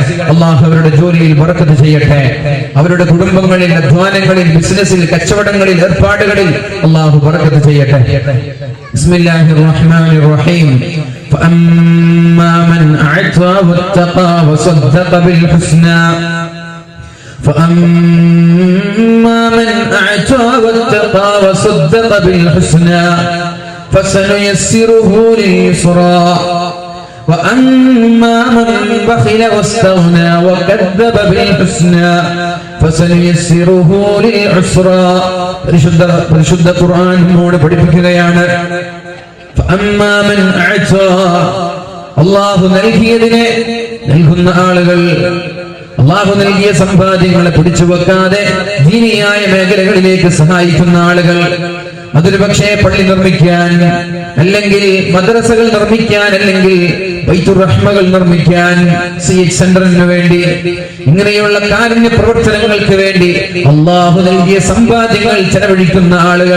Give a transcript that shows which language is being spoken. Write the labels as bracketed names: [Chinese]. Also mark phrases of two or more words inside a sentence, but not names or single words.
[Malayalam] അള്ളാഹു അവരുടെ ജോലിയിൽ ബറക്കത്ത് ചെയ്യട്ടെ. അവരുടെ കുടുംബങ്ങളിൽ, അധ്വാനങ്ങളിൽ, ബിസിനസ്സിൽ, കച്ചവടങ്ങളിൽ, ഏർപ്പാടുകളിൽ അള്ളാഹു ബറക്കത്ത് ചെയ്യട്ടെ. [Arabic] بسم الله الرحمن الرحيم فأما من أعطى واتقى وصدق بالحسنى فأما من أعطى واتقى وصدق بالحسنى فسنيسره لليسرى وأما من بخل واستغنى وكذب بالحسنى فسنيسره للعسرى. [Malayalam] പരിശുദ്ധ ഖുർആൻ നമ്മോട് പഠിപ്പിക്കുകയാണ്. [Arabic] فأما من أعطى, [Malayalam] അല്ലാഹു നൽകിയതിനെ നൽകുന്ന ആളുകൾ, അള്ളാഹു നൽകിയ സമ്പാദ്യങ്ങളെ പിടിച്ചു വെക്കാതെ ദീനിയായ മേഖലകളിലേക്ക് സഹായിക്കുന്ന ആളുകൾ, അതൊരു പക്ഷേ പള്ളി നിർമ്മിക്കാൻ, അല്ലെങ്കിൽ മദ്രസകൾ നിർമ്മിക്കാൻ, അല്ലെങ്കിൽ ബൈത്തുർ റഹ്മകൾ നിർമ്മിക്കാൻ, CH സെന്ററിന് വേണ്ടി, ഇങ്ങനെയുള്ള കാരുണ്യ പ്രവർത്തനങ്ങൾക്ക് വേണ്ടി അള്ളാഹു നൽകിയ സമ്പാദ്യങ്ങൾ ചെലവഴിക്കുന്ന ആളുകൾ.